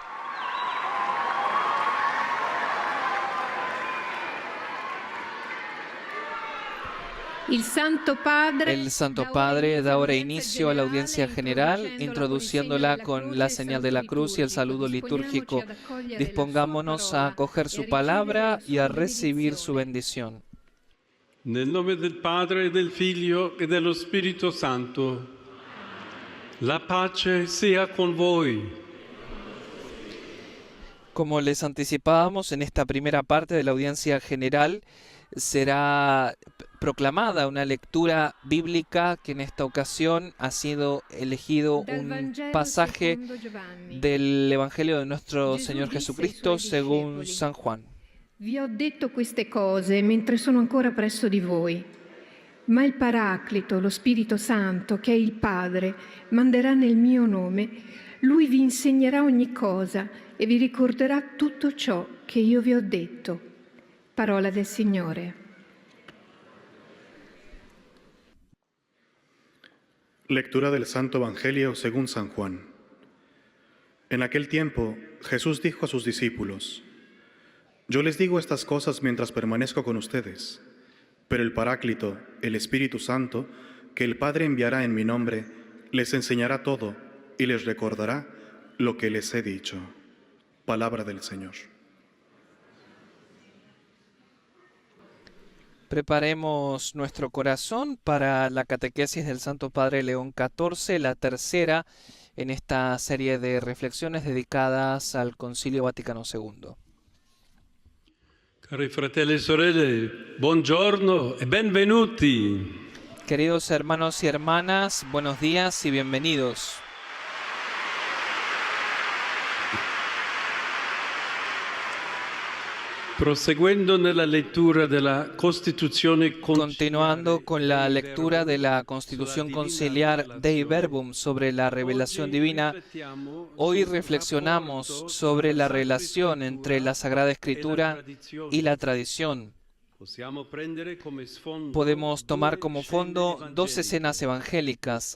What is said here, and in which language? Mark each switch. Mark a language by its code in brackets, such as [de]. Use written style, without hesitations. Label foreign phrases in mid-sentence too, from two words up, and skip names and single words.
[es] El Santo Padre da ahora inicio a la audiencia general, introduciéndola con la señal de la cruz y el saludo litúrgico. Dispongámonos a acoger su palabra y a recibir su bendición. [it] Nel nome del Padre, del Figlio e dello Spirito Santo. La pace sea con voi. [es] Como les anticipábamos, en esta primera parte de la audiencia general será proclamada una lectura bíblica que en esta ocasión ha sido elegido un pasaje del Evangelio de nuestro Señor Jesucristo según San Juan. [it] Vi ho detto queste cose mentre sono ancora presso di voi, ma il Paraclito, lo Spirito Santo, che è il Padre, manderà nel mio nome. Lui vi insegnerà ogni cosa e vi ricorderà tutto ciò che io vi ho detto. Parola del Signore. [es] Lectura del Santo Evangelio según San Juan. En aquel tiempo, Jesús dijo a sus discípulos: Yo les digo estas cosas mientras permanezco con ustedes, pero el Paráclito, el Espíritu Santo, que el Padre enviará en mi nombre, les enseñará todo y les recordará lo que les he dicho. Palabra del Señor. Preparemos nuestro corazón para la catequesis del Santo Padre León XIV, la tercera en esta serie de reflexiones dedicadas al Concilio Vaticano II. [it] Cari fratelli e sorelle, buongiorno e benvenuti. [es] Queridos hermanos y hermanas, buenos días y bienvenidos. [it] Proseguendo nella lettura della Costituzione [es] Continuando con la lectura de la Constitución Conciliar Dei Verbum sobre la revelación divina, hoy reflexionamos sobre la relación entre la Sagrada Escritura y la tradición. Podemos tomar como fondo dos escenas evangélicas.